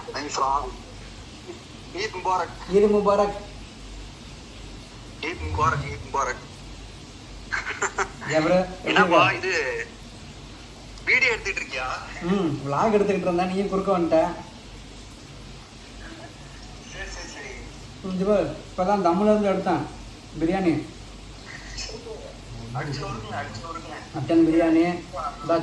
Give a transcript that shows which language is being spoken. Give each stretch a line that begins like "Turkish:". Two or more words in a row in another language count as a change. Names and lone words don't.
Hindi: ईद मुबारक। ईद मुबारक। ईद मुबारक। ईद मुबारक।
Tamil: ஜப்ர என்னப்பா இது வீடியோ எடுத்துட்டு இருக்கியா? vlog எடுத்துக்கிட்டு இருந்தா நீ குறுக்க வந்துட்ட. சரி சரி சரி. ஜப்ர இப்பதான் தம்முல இருந்து எடுத்தேன் பிரியாணி. மட்டன் பிரியாணி இதான்.